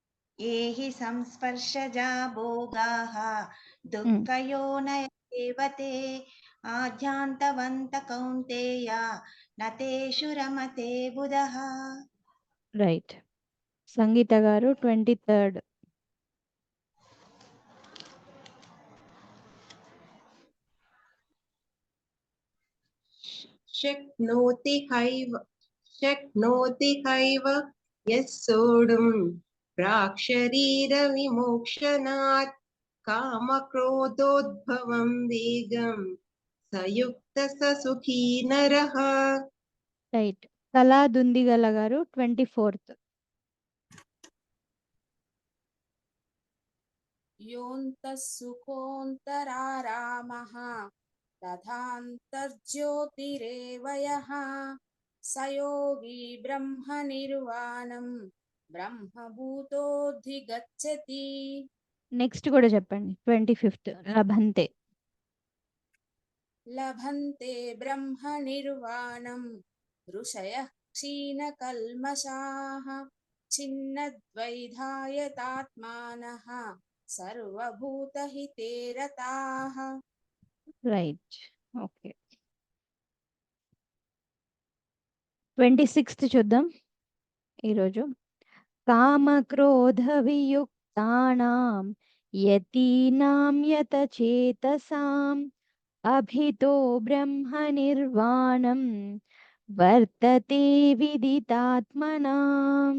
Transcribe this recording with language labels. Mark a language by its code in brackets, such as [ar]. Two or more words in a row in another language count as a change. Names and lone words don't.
[sa] ये हि संस्पर्शजा भोगाः दुःखयोनय एव ते आद्यान्तवन्त कौन्तेय न तेषु रमते बुधः. [te] రైట్. సంగీత గారు 23rd. [sa] शक्नोति हैव यः सोढुम् प्राक्शरीरविमोक्षणात् कामक्रोधोद्भवं वेगं स युक्तः स सुखी नरः. [te] రైట్. కళా దుందిగల గారు 24th. [sa] योऽन्तः सुखोऽन्तरारामः तथान्तर्ज्योतिरेव यः स योगी ब्रह्मनिर्वाणं ब्रह्मभूतोऽधिगच्छति. [te] నెక్స్ట్ కూడా చెప్పండి. 25th. లభంతే. [sa] लभन्ते ब्रह्मनिर्वाणं ऋषयः क्षीणकल्मषाः छिन्नद्वैधायतात्मानः सर्वभूतहिते रताः. [te] రైట్. ఓకే. 26th చూద్దాం ఈరోజు. [sa] కామక్రోధ వియుక్తానాం యతీనాం యతచేతసాం అభితో బ్రహ్మ నిర్వాణం వర్తతే విదితాత్మనాం.